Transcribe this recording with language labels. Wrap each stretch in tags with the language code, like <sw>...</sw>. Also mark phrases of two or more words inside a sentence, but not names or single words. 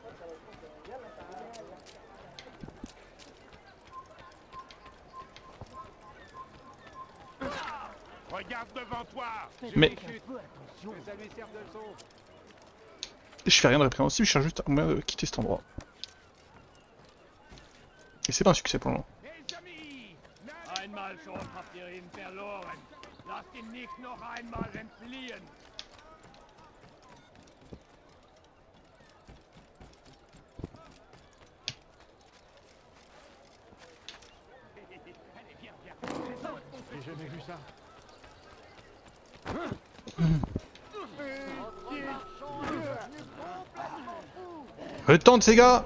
<fr>Regarde devant toi. Mais Attention, ça lui sert de leçon. je fais rien de répréhensible, je cherche juste un moyen de quitter cet endroit. Et c'est pas un succès pour le moment. Les amis.</fr> <de>Einmal schon habt ihr ihn verloren. Lasst ihn nicht noch einmal entfliehen.</de> <fr>Allez, viens, viens. J'ai jamais vu ça. Le temps de ces gars.</fr>